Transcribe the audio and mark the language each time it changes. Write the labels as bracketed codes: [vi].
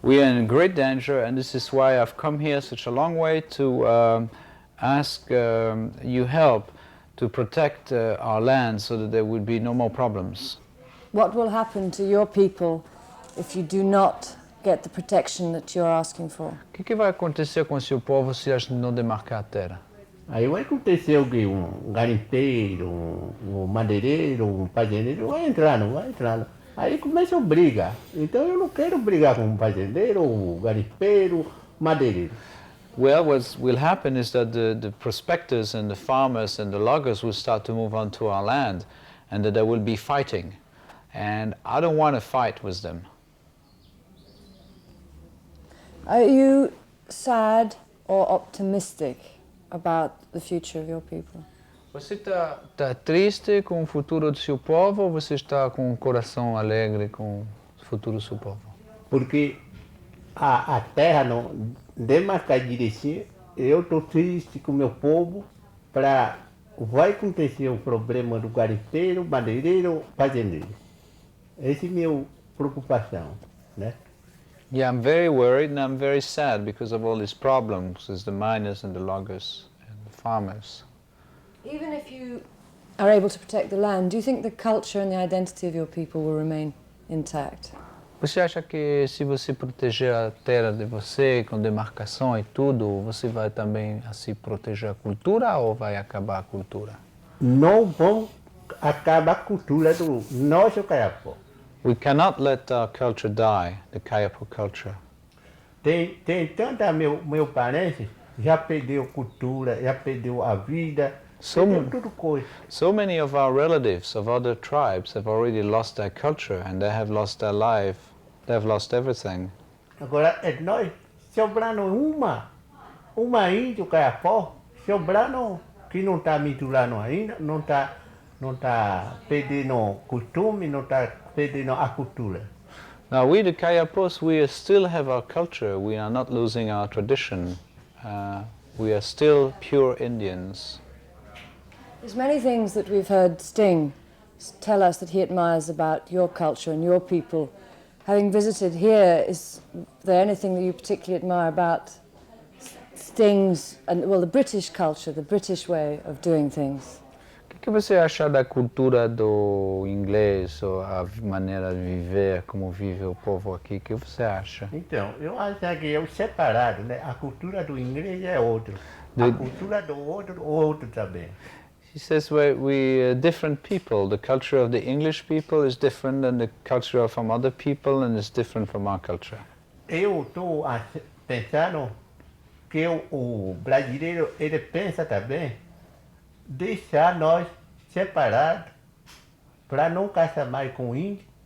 [en] We are in great danger, and this is why I've come here such a long way to ask you help to protect our land so that there would be no more problems. What will happen to your people if you do not get the protection that you're asking for? [pt] O que vai acontecer com o seu povo se a gente não demarcar a terra? Aí vai acontecer o que? Um garimpeiro, um madeireiro, um fazendeiro, vai entrar, não vai entrar. Aí começa a briga. Então eu não quero brigar com um fazendeiro, um garimpeiro, madeireiro. [en] Well, what will happen is that the prospectors and the farmers and the loggers will start to move onto our land, and that there will be fighting. And I don't want to fight with them. Are you sad or optimistic about the future of your people? [pt] Você está triste com o futuro do seu povo ou você está com o coração alegre com o futuro do seu povo? Porque a terra não demarcar direitinho, eu estou triste com o meu povo para vai acontecer o problema do garimpeiro, madeireiro, fazendeiro. Essa é a minha preocupação, né? [en] Yeah, I'm very worried and I'm very sad because of all these problems with the miners and the loggers and the farmers. Even if you are able to protect the land, do you think the culture and the identity of your people will remain intact? [pt] Você acha que se você proteger a terra de você com demarcação e tudo, você vai também assim proteger a cultura ou vai acabar a cultura? Não vão acabar a cultura do nosso Caiapó. [en] We cannot let our culture die, the Kayapo culture. [pt] Tem tanta meu parente já perdeu cultura, já perdeu a vida, perdeu tudo coisa. [en] So many of our relatives of other tribes have already lost their culture and they have lost their life, they have lost everything. [pt] Agora é nós sobrando uma índio Caiapó, sobrando que não está misturando ainda, não tá perdendo costume, não está perdendo a cultura. [en] Now we, the Kayapos, we still have our culture. We are not losing our tradition. We are still pure Indians. There's many things that we've heard Sting tell us that he admires about your culture and your people. Having visited here, is there anything that you particularly admire about Sting's and, well, the British culture, the British way of doing things? [pt] O que você acha da cultura do inglês, ou a maneira de viver, como vive o povo aqui? O que você acha? Então, eu acho que é separado, né? A cultura do inglês é outro, a cultura do outro também. [en] He says we are different people. The culture of the English people is different than the culture from other people and is different from our culture. [pt] Eu estou pensando que o brasileiro, ele pensa também deixar nós separados para não caçar mais com índio.